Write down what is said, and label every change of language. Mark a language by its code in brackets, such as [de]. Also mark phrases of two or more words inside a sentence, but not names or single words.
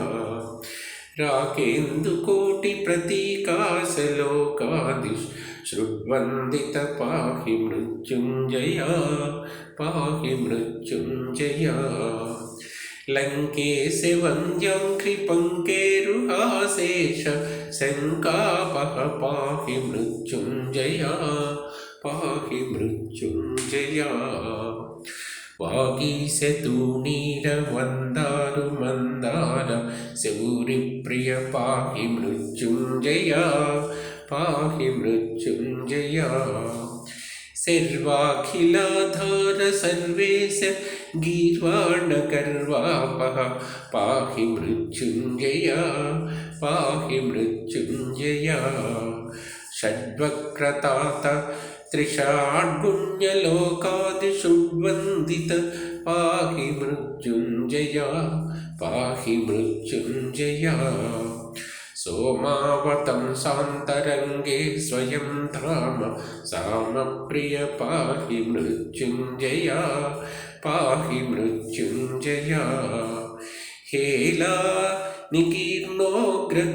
[sa] राकेन्दुकोटिप्रतीकाशलोकादिश्रुवन्दित पाहि मृत्युञ्जय पाहि मृत्युञ्जय लङ्केशवन्द्यङ्घ्रिपङ्केरुहाशेष शङ्कापः पाहि मृत्युञ्जय पाहि मृत्युञ्जय। వాగీశతూణీరవందారు మందార శౌరిప్రియ పాహి మృత్యుంజయ పాహి మృత్యుంజయ सर्वाखिलाधार सर्वेश गीर्वाणगर्वापः पाहि मृत्युञ्जय पाहि मृत्युञ्जय षड्वक्रतात त्रिषाड्गुण्यलोकादिषुड्वन्दित पाहि मृत्युञ्जय पाहि मृत्युञ्जय सोमावतं सान्तरङ्गे स्वयं धाम सामप्रिय पाहि मृत्युञ्जय पाहि मृत्युञ्जय हेला निकीर्णोग्र